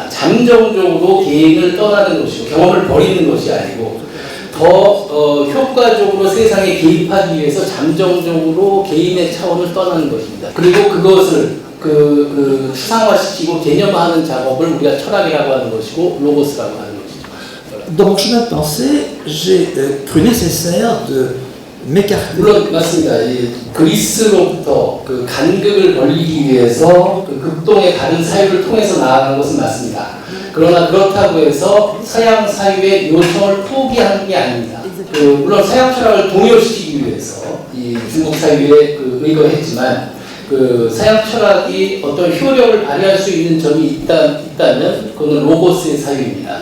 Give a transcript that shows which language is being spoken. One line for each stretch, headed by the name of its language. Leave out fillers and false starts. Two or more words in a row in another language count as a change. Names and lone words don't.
Korean: 잠정적으로 개인을 떠나는 것이고 경험을 버리는 것이 아니고, 더 효과적으로 세상에 개입하기 위해서 잠정적으로 개인의 차원을 떠나는 것입니다. 그리고 그것을 추상화시키고 개념화하는 작업을 우리가 철학이라고 하는 것이고 로고스라고 하는 것이죠.
French: Dans mon chemin de pensée, j'ai cru nécessaire de m'écarter.
Korean: 물론 맞습니다. 이 그리스로부터 그 간극을 벌리기 위해서 그 극동의 다른 사유를 통해서 나아간 것은 맞습니다. 그러나 그렇다고 해서 서양 사유의 요청을 포기하는 게 아닙니다. 물론 서양 철학을 동요시키기 위해서 이 중국 사유에 의거했지만 그 서양 철학이 어떤 효력을 발휘할 수 있는 점이 있다면 그거는 로고스의 사유입니다.